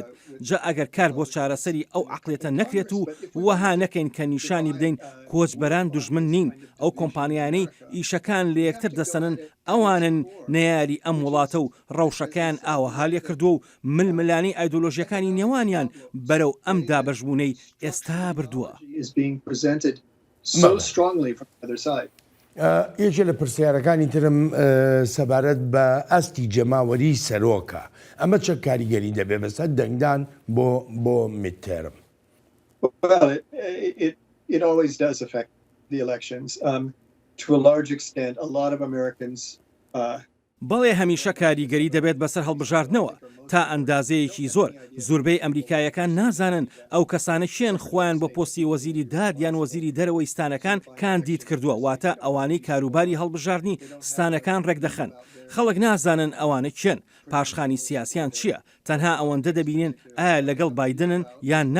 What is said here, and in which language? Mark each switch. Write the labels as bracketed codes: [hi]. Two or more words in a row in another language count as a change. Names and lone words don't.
[ckb] جا ئەگەر کار بۆ چارەسەری ئەو عەقڵێتە نەکرێت و وەها نەکەین کە نیشانی بدەین کۆچبەران دوژمن نین، ئەو کۆمپانیانەی ئیشەکان لە یەکتر دەسەنن ئەوانن نەیاری ئەم وڵاتە و ڕەوشەکان ئاوەها لێ کردووە و ململانی ئایدۆلۆژیەکانی نێوانیان بەرەو ئەم دابەشبوونەی ئێستا بردووە. یەکێ لە پرسیارەکانی ترم سەبارەت بە ئەستی جەماوەری سەرۆکە، ئەمە چه کاریگەری دەبێ بەسەر دەنگدان بۆ میدتێرم؟ [en] It always does affect the elections. To a large extent, a lot of Americans [ckb] بەڵێ هەمیشە کاریگەری دەبێت بەسەر هەڵبژاردنەوە. تا ئەندازەیەکی زۆربەی ئەمریکایەکان نازانن ئەو کەسانە چێن خۆیان بۆ پۆستی وەزیری داد یان وەزیری دەرەوەی ستانەکان کاندید کردووە، واتە ئەوانەی کاروباری هەڵبژاردننی ستانەکان ڕێکدەخەن. خەڵک نازانن ئەوانە چێن، پاشخانی سیاسیان چییە، تەنها ئەوەندە دەبینێن ئایا لەگەڵ بایدنن یان نا.